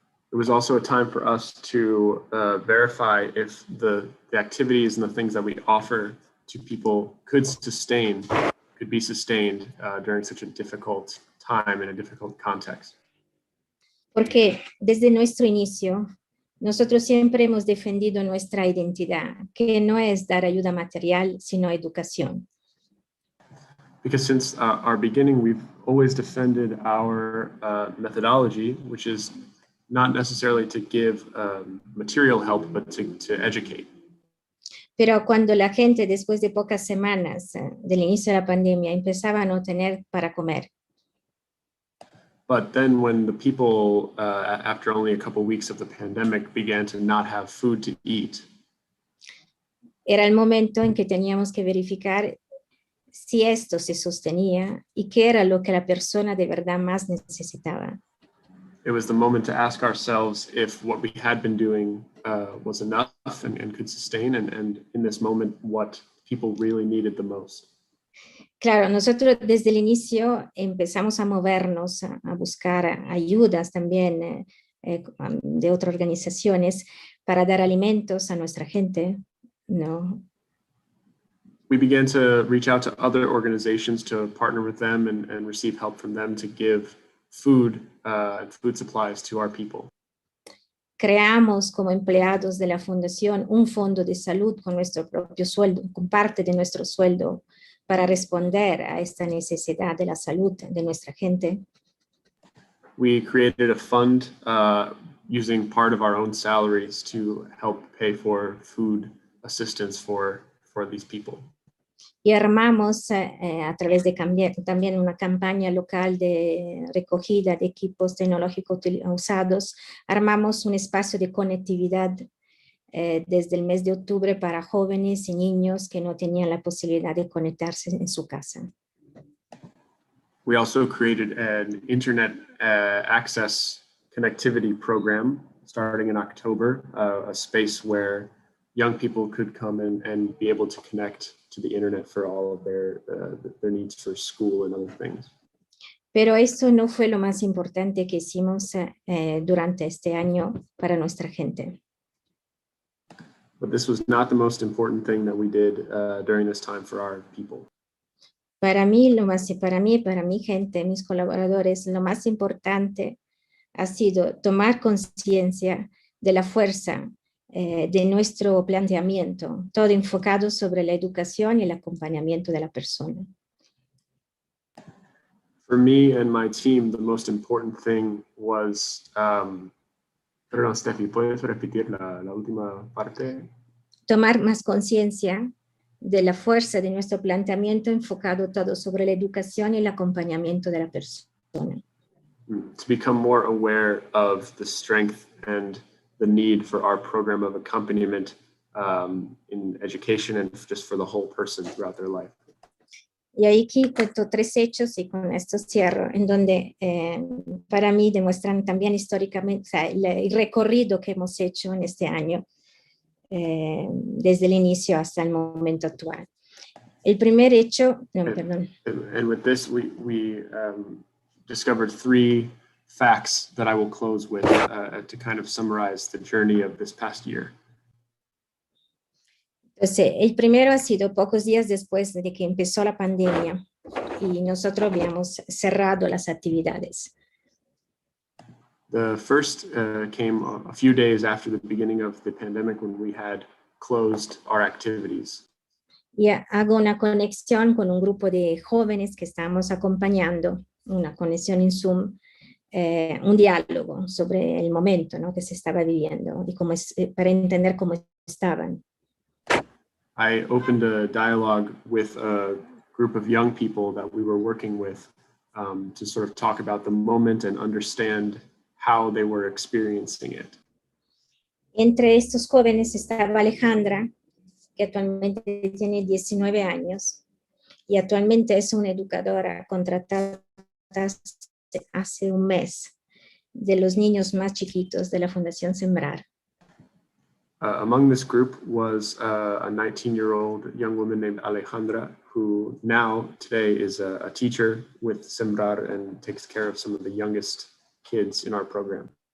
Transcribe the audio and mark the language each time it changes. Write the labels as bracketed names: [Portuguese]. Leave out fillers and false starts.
[English] It was also a time for us to verify if the activities and the things that we offer to people could be sustained during such a difficult time in a difficult context. [Spanish] Porque desde nuestro inicio, nosotros siempre hemos defendido nuestra identidad, que no es dar ayuda material, sino educación. [English] Because since our beginning, we've always defended our methodology, which is not necessarily to give material help, but to educate. [Spanish] Pero cuando la gente, después de pocas semanas del inicio de la pandemia, empezaba a no tener para comer, [English] but then when the people, after only a couple of weeks of the pandemic, began to not have food to eat, [Spanish] era el momento en que teníamos que verificar si esto se sostenía y qué era lo que la persona de verdad más necesitaba. [English] It was the moment to ask ourselves if what we had been doing was enough and could sustain, and in this moment, what people really needed the most. [Spanish] Claro, nosotros desde el inicio empezamos a movernos, a buscar ayudas también de otras organizaciones para dar alimentos a nuestra gente, ¿no? [English] We began to reach out to other organizations to partner with them and receive help from them to give food and food supplies to our people. [Spanish] Creamos como empleados de la fundación un fondo de salud con nuestro propio sueldo, con parte de nuestro sueldo, para responder a esta necesidad de la salud de nuestra gente. [English] We created a fund using part of our own salaries to help pay for food assistance for these people. [Spanish] Y armamos a través de también una campaña local de recogida de equipos tecnológicos usados, armamos un espacio de conectividad desde el mes de octubre para jóvenes y niños que no tenían la posibilidad de conectarse en su casa. [English] We also created an internet access connectivity program starting in October, a space where young people could come and be able to connect to the internet for all of their needs for school and other things. [Spanish] Pero esto no fue lo más importante que hicimos durante este año para nuestra gente. [English] But this was not the most important thing that we did during this time for our people. [Spanish] Para mí, para mi gente, mis colaboradores, lo más importante ha sido tomar conciencia de la fuerza de nuestro planteamiento, todo enfocado sobre la educación y el acompañamiento de la persona. [English] For me and my team, the most important thing was, [Spanish] perdón, Steffi, ¿puedes repetir la última parte? Tomar más conciencia de la fuerza de nuestro planteamiento enfocado todo sobre la educación y el acompañamiento de la persona. [English] To become more aware of the strength and the need for our program of accompaniment in education and just for the whole person throughout their life. [Spanish] Y ahí cuento 3 hechos y con esto cierro, en donde para mí demuestran también históricamente, o sea, el recorrido que hemos hecho en este año, desde el inicio hasta el momento actual. El primer hecho, perdón. [English] And with this, we discovered 3 facts that I will close with to kind of summarize the journey of this past year. [Spanish] Entonces, el primero ha sido pocos días después de que empezó la pandemia y nosotros habíamos cerrado las actividades. [English] The first came a few days after the beginning of the pandemic when we had closed our activities. [Spanish] Y hago una conexión con un grupo de jóvenes que estamos acompañando, una conexión en Zoom, un diálogo sobre el momento, ¿no?, que se estaba viviendo y cómo para entender cómo estaban. [English] I opened a dialogue with a group of young people that we were working with to sort of talk about the moment and understand how they were experiencing it. [Spanish] Entre estos jóvenes estaba Alejandra, que actualmente tiene 19 años y actualmente es una educadora contratada hace un mes de los niños más chiquitos de la Fundación Sembrar. [English] Among this group was a 19-year-old young woman named Alejandra, who now today is a teacher with Sembrar and takes care of some of the youngest kids in our program.